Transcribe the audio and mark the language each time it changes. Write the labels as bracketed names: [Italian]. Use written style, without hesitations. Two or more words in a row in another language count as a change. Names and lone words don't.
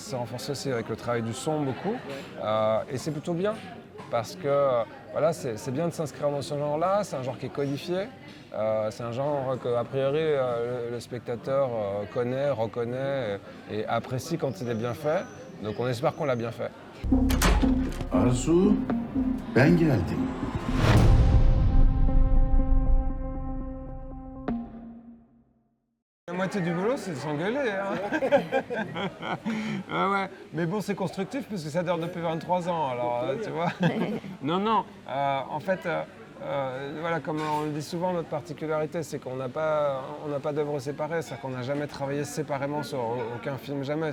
[French] Ça s'est renforcé aussi avec le travail du son, beaucoup. Et c'est plutôt bien. Parce que voilà, c'est bien de s'inscrire dans ce genre-là, c'est un genre qui est codifié, c'est un genre que, a priori, le spectateur connaît, reconnaît et apprécie quand il est bien fait. Donc on espère qu'on l'a bien fait. [Turkish] Arzu, ben geldim. [French] La moitié du boulot, c'est de s'engueuler. Ouais. Mais bon, c'est constructif parce que ça dure depuis 23 ans, alors tu vois. Non, en fait, voilà, comme on le dit souvent, notre particularité, c'est qu'on n'a pas d'œuvres séparées, c'est-à-dire qu'on n'a jamais travaillé séparément sur aucun film, jamais.